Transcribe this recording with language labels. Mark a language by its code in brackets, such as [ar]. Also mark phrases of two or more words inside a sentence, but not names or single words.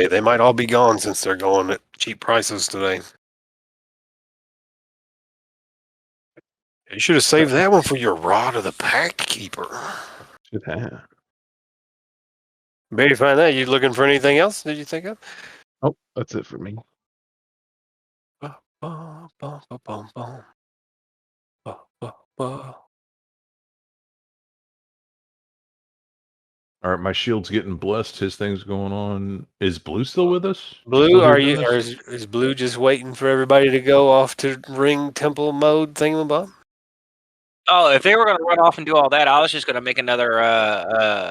[en] They might all be gone since they're going at cheap prices today. You should have saved that one for your Rod of the Pact Keeper. should have. Maybe find that. You looking for anything else? Did you think of? Oh, that's it for me. Ba, ba, ba, ba, bum, bum. Ba, ba, ba. All right, my shield's getting blessed. His thing's going on. Is Blue still with us? Blue, Still here are doing you? Or this? is Blue just waiting for everybody to go off to ring temple mode thingamabob? Oh, if they were going to run off and do all that, I was just going to make another.